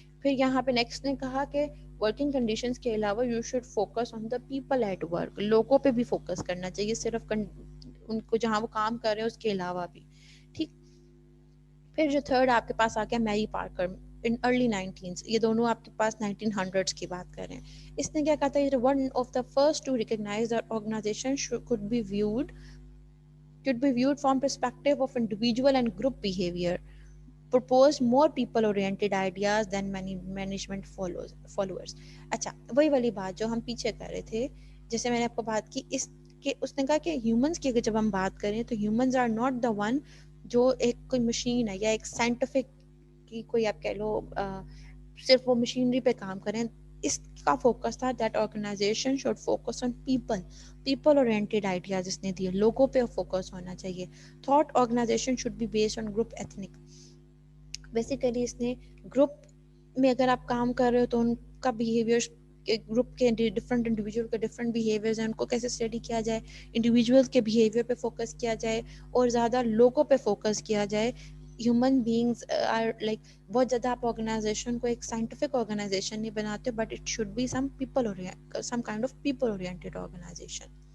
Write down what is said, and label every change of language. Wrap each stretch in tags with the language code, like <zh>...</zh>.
<ur>پھر یہاں پہ نیکسٹ نے کہا کہ ورکنگ کنڈیشنز کے علاوہ</ur> <en>you should focus on the people at work,</en> <ur>لوگوں پہ بھی فوکس کرنا چاہیے, صرف ان کو جہاں وہ کام کر رہے ہیں اس کے علاوہ بھی. ٹھیک, پھر جو تھرڈ آپ کے پاس آ گیا میری پارکر.</ur> <en>in early 19s,</en> <ur>یہ دونوں آپ کے پاس 1900s کی بات کر رہے ہیں. اس نے کیا کہا تھا,</ur> <en>one of the first to recognize that organization could be viewed from perspective of individual and group behavior, proposed more people oriented ideas than many management followers.</en> <ur>اچھا وہی والی بات جو ہم پیچھے کر رہے تھے, جیسے میں نے آپ کو بات کی اس نے کہا کہ ہیومنس کی جب ہم بات کریں تو</ur> <en>humans are not the one</en> <ur>جو ایک کوئی مشین ہے یا ایک سائنٹیفک کی کوئی آپ کہہ لو صرف وہ مشینری پہ کام کریں. اس کا فوکس تھا</ur> <en>That organization should focus on people oriented ideas.</en> <ur>اس نے دیے لوگوں پہ فوکس ہونا چاہیے.</ur> <en>Thought organization should be based on group ethnic.</en> <ur>Basically اس نے گروپ میں اگر آپ کام کر رہے ہو تو ان کا بیہیویئر, گروپ کے ڈفرنٹ انڈیویجول کے ڈفرنٹ بیہیویئرز ہیں, ان کو کیسے اسٹڈی کیا جائے, انڈیویجولس کے بیہیویئر پہ فوکس کیا جائے اور زیادہ لوگوں پہ فوکس کیا جائے.</ur> <en>human beings are like</en> <ur>بہت زیادہ آپ آرگنائزیشن کو ایک سائنٹیفک آرگنائزیشن نہیں بناتے,</ur> <en>But it should be some kind of people oriented organization.</en>